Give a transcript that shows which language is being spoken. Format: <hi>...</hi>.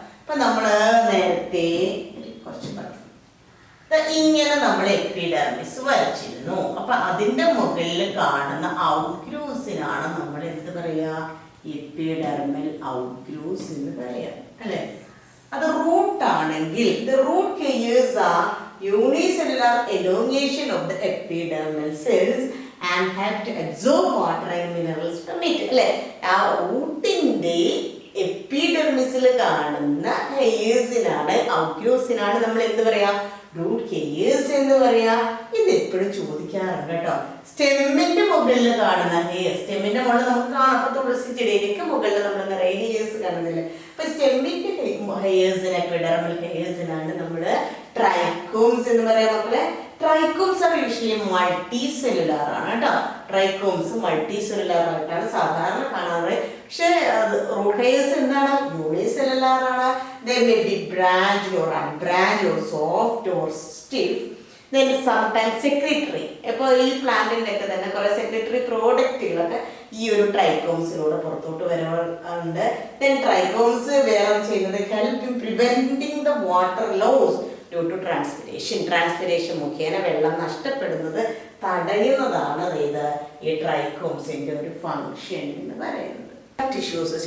<ml>അപ്പൊ നമ്മള് നേരത്തെ കുറച്ച് പറഞ്ഞു ഇങ്ങനെ നമ്മൾ എപ്പിഡെർമിസ് വരച്ചിരുന്നു. അപ്പൊ അതിന്റെ മുകളിൽ കാണുന്ന ഔട്ട്ഗ്രോസിനാണ് നമ്മൾ എന്ത് പറയാ? എപ്പിഡെർമൽ ഔട്ട്ഗ്രോസ് എന്ന് പറയാം അല്ലെ. അത് റൂട്ട് ആണെങ്കിൽ</ml> <en>the root hairs are unicellular elongation of the epidermal cells and have to absorb water and minerals from it അല്ലെ.</en> <ml>ആ റൂട്ടിന്റെ എപ്പിഡെർമിസിൽ കാണുന്ന ഹെയേഴ്സിനാണ്, ഔട്ട്ഗ്രോസിനാണ് നമ്മൾ എന്ത് പറയാ? റൂട്ട് ഹെയേഴ്സ് എന്ന് പറയാ. ഇത് എപ്പോഴും ചോദിക്കാറുണ്ട് കേട്ടോ. സ്റ്റെമ്മിന്റെ മുകളിൽ കാണുന്ന ഹെയർ, സ്റ്റെമ്മിന്റെ മുകളിൽ നമുക്ക് കാണാം. അപ്പൊ തുളസി ചെടിയിലേക്ക് മുകളിൽ നമ്മൾ നിറയെ ഹെയേഴ്സ് കാണുന്നില്ലേ? അപ്പൊ സ്റ്റെമ്മിന്റെ ഹെയേഴ്സിന്, എപ്പിഡെർമൽ ഹെയേഴ്സിനാണ് നമ്മള് ട്രൈക്കോംസ് എന്ന് പറയാം മക്കളെ. ട്രൈക്കോംസ് ആണ് യൂഷ്വലി മൾട്ടി സെല്ലുലാർ ആണ് കേട്ടോ. ട്രൈക്കോംസ് മൾട്ടി സെല്ലുലാർ ആയിട്ടാണ് സാധാരണ കാണാറ്. പക്ഷെ റൂട്ട് ഹെയർസ് എന്താണ്? യൂണിസെല്ലുലാർ ആണ്.</ml> <en>They may be branched or unbranched or soft or stiff. Then sometimes secretory.</en> <ml>അപ്പോൾ ഈ പ്ലാന്റിന്റെ ഒക്കെ തന്നെ കുറെ സെക്രട്ടറി പ്രോഡക്റ്റുകളൊക്കെ ഈ ഒരു ട്രൈക്കോംസിലൂടെ പുറത്തോട്ട് വരാറുണ്ട്.</ml> <en>Then</en> <ml>ട്രൈക്കോംസ് വേറെ ചെയ്യുന്നത്</ml> <en>Help in preventing the water loss due to transpiration.</en> <ml>Transpiration മുഖേന വെള്ളം നഷ്ടപ്പെടുന്നത് തടയുന്നതാണ് ഈ ട്രൈക്കോംസിന്റെ ഒരു ഫങ്ഷൻ എന്ന് പറയുന്നത്. Tissue system.</ml>